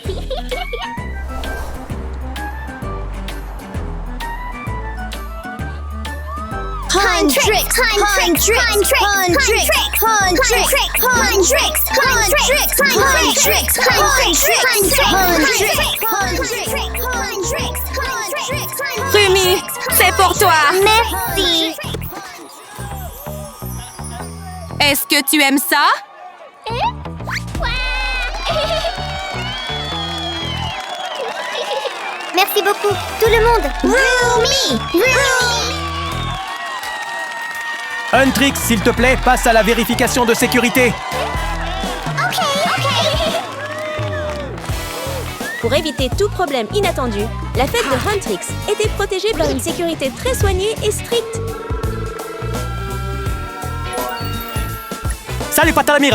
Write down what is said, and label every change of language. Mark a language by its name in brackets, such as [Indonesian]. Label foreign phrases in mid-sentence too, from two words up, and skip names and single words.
[French] Huntrix, Huntrix, Huntrix, Huntrix, Huntrix, Huntrix, Rumi, c'est pour toi! Merci. Est-ce que tu aimes ça? Merci beaucoup, tout le monde. Rumi, Rumi. Huntrix, s'il te plaît, passe à la vérification de sécurité. Pour éviter tout problème inattendu, la fête de Huntrix était protégée par une sécurité très soignée et stricte. Salut Patalamira!